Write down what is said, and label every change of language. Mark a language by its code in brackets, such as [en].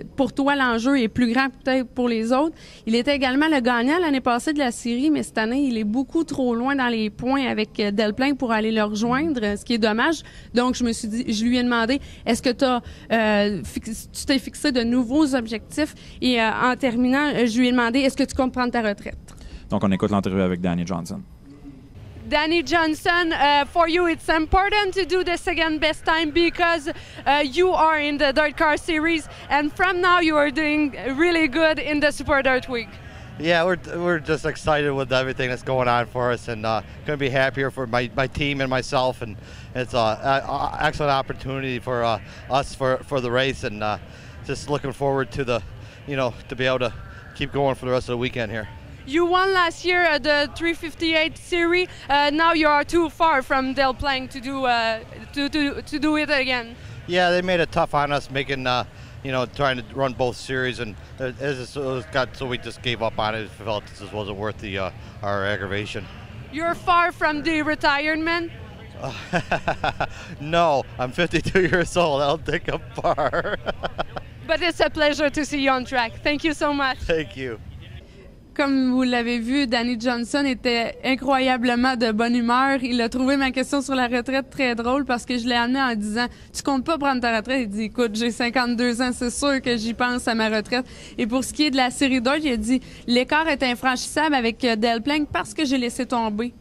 [fr] Pour toi, l'enjeu est plus grand peut-être pour les autres. Il était également le gagnant l'année passée de la série, mais cette année, il est beaucoup trop loin dans les points avec Delplain pour aller le rejoindre, ce qui est dommage. Donc, je lui ai demandé, est-ce que tu t'es fixé de nouveaux objectifs? Et en terminant, je lui ai demandé, est-ce que tu comptes prendre ta retraite? Donc, on écoute l'entrevue avec Danny Johnson. [en] Danny Johnson, for you it's important to do the second best time because you are in the Dirt Car Series and from now you are doing really good in the Super Dirt Week. Yeah, we're just excited with everything that's going on for us, and couldn't be happier for my team and myself. And it's an excellent opportunity for us for the race, and just looking forward to to be able to keep going for the rest of the weekend here. You won last year at the 358 series. Now you are too far from Del Plank to do it again. Yeah, they made it tough on us, making trying to run both series, and so we just gave up on it. We felt this just wasn't worth our aggravation. You're far from the retirement. No, I'm 52 years old. I'll take up far. But it's a pleasure to see you on track. Thank you so much. Thank you. [fr] Comme vous l'avez vu, Danny Johnson était incroyablement de bonne humeur. Il a trouvé ma question sur la retraite très drôle parce que je l'ai amené en disant « Tu comptes pas prendre ta retraite? » Il dit « Écoute, j'ai 52 ans, c'est sûr que j'y pense à ma retraite. » Et pour ce qui est de la série d'or, il a dit « L'écart est infranchissable avec Del Plank parce que j'ai laissé tomber.